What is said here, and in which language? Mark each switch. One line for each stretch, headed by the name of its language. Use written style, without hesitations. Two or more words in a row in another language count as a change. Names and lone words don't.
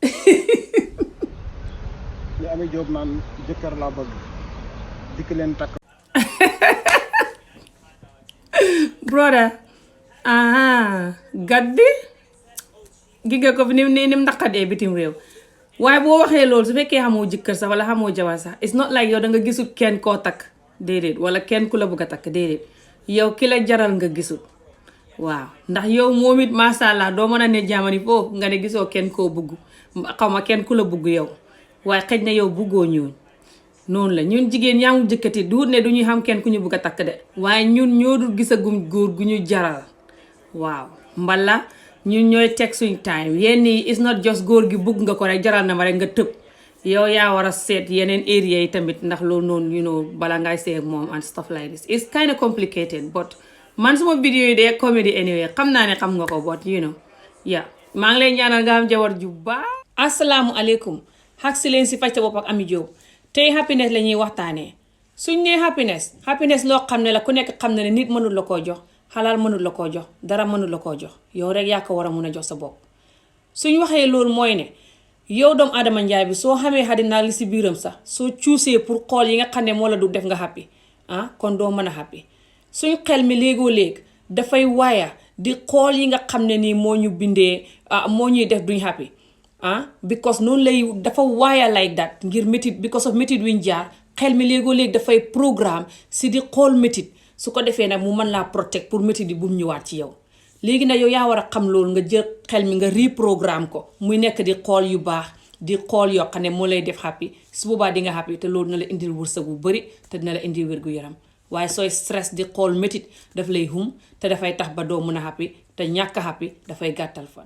Wolof: li Ami Jóob naan jëkkër laa bëgg dikk leen takk. brother gaddi gi nga ko fi ni naqadee bitim réew waaye boo waxee loolu su fekkee xamoo jëkkër sax wala xamoo jabar sax
English: it's not like
Wolof: yow da nga gisul kenn koo takk déedéet wala kenn ku la bëgg a takk déedéet yow ki la jaral nga gisul waaw ndax yow moom it
Arabic: masha Allah
Wolof: doo mën a ne jaamani foofu nga ne gisoo kenn koo bëgg xaw ma kenn ku la bëgg yow waaye xëj na yow bëggoo ñooñ noonu la ñun jigéen ñi amul jëkkati du ne du ñuy xam kenn ku ñu bëgg a takk de waaye ñun ñoo dul gisagum góor gu ñu jaral waaw mbala ñun ñooy teg suñ time yenn yi
English: is not just
Wolof: góor gi bëgg nga ko rek jaral na ma rek nga tëb yow yaa war a seet yeneen area yi tamit ndax loolu noonu
English: you know
Wolof: bala ngay seet moom
English: and stuff like this it's kind of complicated but
Wolof: man suma vidéo yi de comedy anyway xam naa ne xam nga ko
English: but you know yeah
Wolof: maa ngi lay ñaanal nga am jabar ju baax. asalaamualeykum xag si leen si Faj sa Bopp ak Ami Jóob tey happiness la ñuy waxtaanee suñ nee happiness loo xam ne la ku nekk xam ne nit mënul la koo jox xalaal mënul la koo jox dara mënul la koo jox yow rek yaa ko war a mun a jox sa bopp. suñ waxee loolu mooy ne yow doomu Adama Njaay bi soo xamee xadina li si biiram sax soo cuusee pour xool yi nga xam ne moo la du def nga happy kon doo mën a happy suñ xel mi léegoo léeg dafay waaya di xool yi nga xam ne nii moo ñu bindee moo ñuy def duñ happy because noonu lay dafa waaya
English: like that
Wolof: ngir métit
English: because of
Wolof: métit wiñ jaar xel mi léegoo léeg dafay programme si di xool métit su ko defee nag mu mën laa protect pour métit yi bu mu ñëwaat ci yow léegi nag yow yaa war a xam loolu nga jël xel mi nga reprogramme ko muy nekk di xool yu baax di xool yoo xam ne moo lay def happy su boobaa di nga happy te loolu na la indil wërsëg bu bëri te dina la indil wér-gu-yaram waaye sooy stress di xool métit daf lay hum te dafay tax ba doo mën a happy te ñàkk happy dafay gàttal fan.